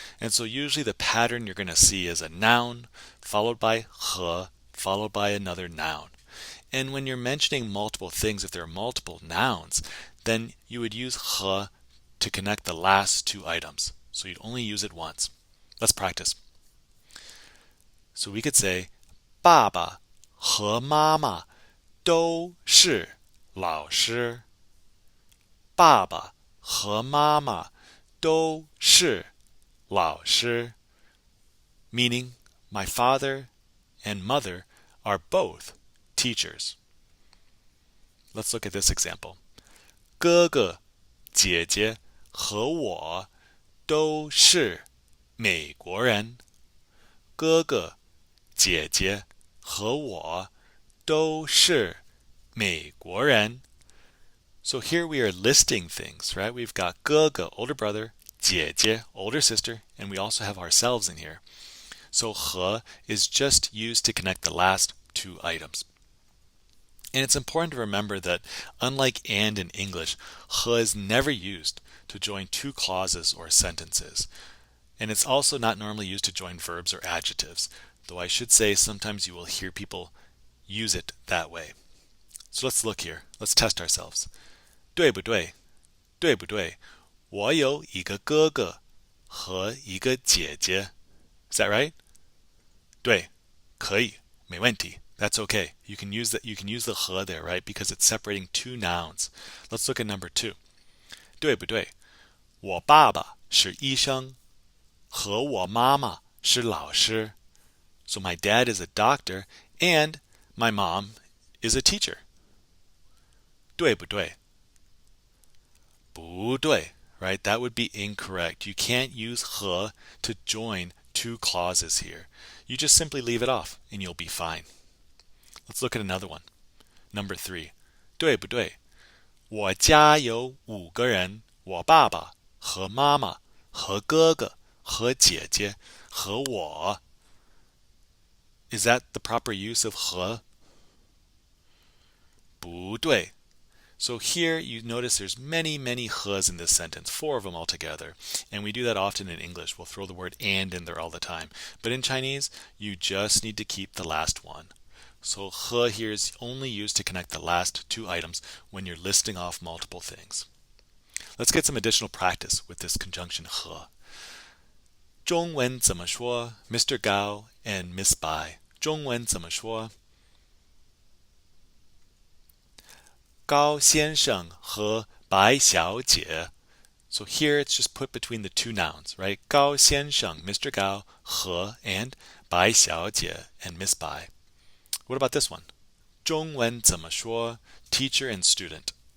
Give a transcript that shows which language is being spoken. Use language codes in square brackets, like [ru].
[en] And so usually the pattern you're going to see is a noun followed by 和followed by another noun. And when you're mentioning multiple things, if there are multiple nouns, then you would use 和 to connect the last 2 items. So you'd only use it once. Let's practice. So we could say [zh] 爸爸和妈妈都是老师. 爸爸和妈妈都是老师. [en] Meaning, my father and mother are both teachers. Let's look at this example. [zh] 哥哥姐姐和我都是美国人. 哥哥姐姐和我都是美国人. [en] So here we are listing things, right? We've got 哥哥, older brother, 姐姐, older sister, and we also have ourselves in here. So 和 is just used to connect the last 2 items. And it's important to remember that unlike and in English, 和 is never used to join 2 clauses or sentences. And it's also not normally used to join verbs or adjectives, though I should say sometimes you will hear people use it that way. So let's look here. Let's test ourselves. [zh] 对不对? 对不对? 我有一个哥哥和一个姐姐。 [en] Is that right? [zh] 对，可以，没问题。 [en] That's okay. You can use the 和 there, right? Because it's separating two nouns. Let's look at number 2. [zh] 对不对？我爸爸是医生，和我妈妈是老师。 [en] So my dad is a doctor and my mom is a teacher. [zh] 对不对？不对， [en] right? That would be incorrect. You can't use 和 to join two clauses here. You just simply leave it off and you'll be fine. Let's look at another one. Number 3. [zh] 对不对？我家有5个人，我爸爸和妈妈和哥哥和姐姐和我。 [en] Is that the proper use of 和？ [zh] 不对。 [en] So here you notice there's many, many 和's in this sentence, 4 of them altogether. And we do that often in English. We'll throw the word and in there all the time. But in Chinese, you just need to keep the last one. So 和 here is only used to connect the last 2 items when you're listing off multiple things. Let's get some additional practice with this conjunction 和。 [zh] 中文怎么说 [en] Mr. Gao and Miss Bai. [zh] 中文怎么说高先生和白小姐. [en] So here it's just put between the two nouns, right? [zh] 高先生, Mr. [en] Gao, 和 and 白小姐 and Miss Bai. What about this one? [zh] 中文怎么说 [en] Teacher and student.